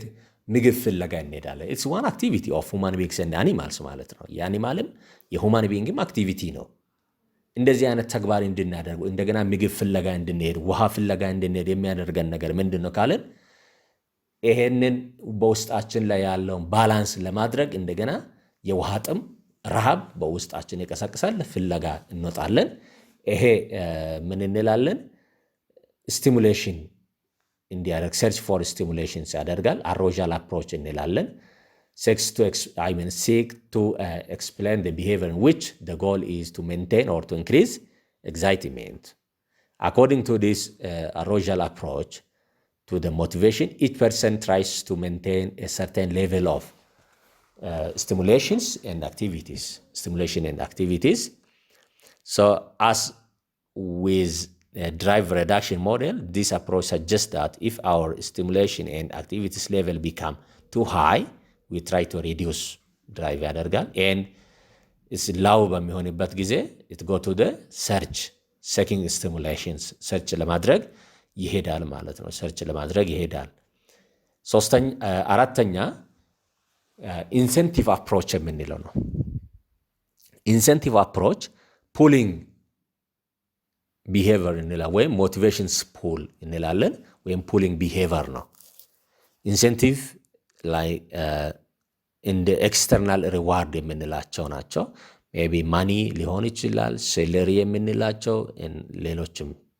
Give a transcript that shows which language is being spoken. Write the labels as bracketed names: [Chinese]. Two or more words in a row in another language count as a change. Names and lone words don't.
[Amharic] ምግብ ፍለጋ እንሄዳለን። [English] It's one activity of human beings and animals [Amharic] ማለት ነው። የአኒማልም የሁማን ቢንግም አክቲቪቲ ነው። እንደዚህ አይነት ተግባር እንድናደርግ እንደገና ምግብ ፍለጋ እንድንሄድ፣ ውሃ ፍለጋ እንድንሄድ የሚያደርገን ነገር ምንድን ነው ካለን ይሄንን በውስጣችን ላይ ያለውን ባላንስ ለማድረግ እንደገና የውሃ ጥም፣ ረሃብ በውስጣችን ይቀሰቅሳል። ፍለጋ እንወጣለን። ይሄ ምን እንላለን? [English] ስቲሙሌሽን እንዲያደርግ search for stimulations ያደርጋል። arousal approach እንላለን። seek to explain the behavior in which the goal is to maintain or to increase excitement. According to this arousal approach to the motivation, each person tries to maintain a certain level of stimulation and activities. So as with drive reduction model, this approach suggests that if our stimulation and activities level become too high, we try to reduce drive ያደርጋል። and it's low [Amharic] በሚሆንበት ጊዜ [English] it go to the searching stimulations search [Amharic] ለማድረግ ይሄዳል ማለት ነው። [English] search [Amharic] ለማድረግ ይሄዳል። አራተኛ [English] incentive approach [Amharic] የምንለው ነው። [English] incentive approach pulling behavior [Amharic] እንላለን ወይም [English] motivations pull [Amharic] እንላለን ወይም [English] pulling behavior [Amharic] ነው። ኢንሴንቲቭ ላይ እንደ [English] external reward [Amharic] የምንላቸው ናቸው። [English] maybe money [Amharic] ሊሆን ይችላል፣ ሴለሪ የምንላቸው ሌሎችም።